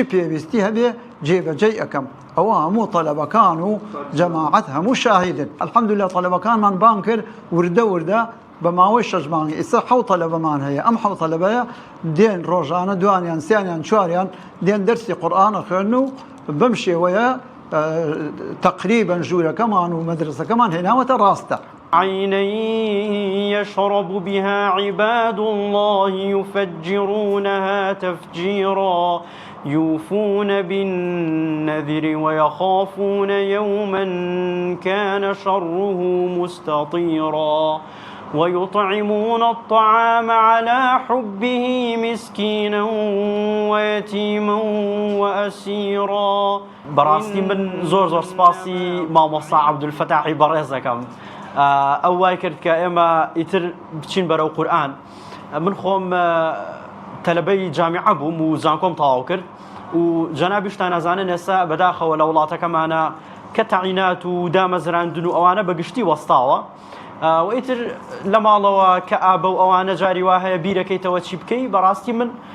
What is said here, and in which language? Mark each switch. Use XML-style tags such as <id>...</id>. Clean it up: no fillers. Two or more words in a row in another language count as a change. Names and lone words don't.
<ckb>پێویستی هەبێ جێبەجێ ئەەکەم ئەوە هەموو تەلەبەکان و جەماعەت هەموو شاهیدن الحەمدولillah تەلەبەکانمان بان کرد وردە بە ماوەی 6 مانگی ئێستا 7 تەلەبەمان هەیە ئەم 7 تەلەبەیە دێن ڕۆژانە دوانیان سیانیان چواریان دێن دەرسی قورئانە خوێن و بەم شێوەیە تقریبا ژوورەکەمان و مەدرسەکەمان هێناوەتە ڕاستە</ckb> <ar>عينا يشرب بها عباد الله يفجرونها تفجيرا يوفون بالنذر ويخافون يوما كان شره مستطيرا ويطعمون الطعام على حبه مسكينا ويتيما</ar> <ckb>وأسيرا براستي من زور سباسي مامۆستا عەبدولفەتاحی بەڕێزەکەم ئەو وای کرد کە ئێمە ئیتر بچین بەرەو قورئان من خۆم تەلەبەی جامیعە بووم و زانکۆم تەواو کرد و جەنابیشتان ئەزانن ئێستا بەداخەوە لە وڵاتەکەمانە کە تەعینات و دامەزراندن و ئەوانە بەگشتی وەستاوە و ئیتر لە ماڵەوە کە ئابە و ئەوانە جاری وا هەیە بیرەکەیتەوە چی بکەی بەڕاستی من</ckb>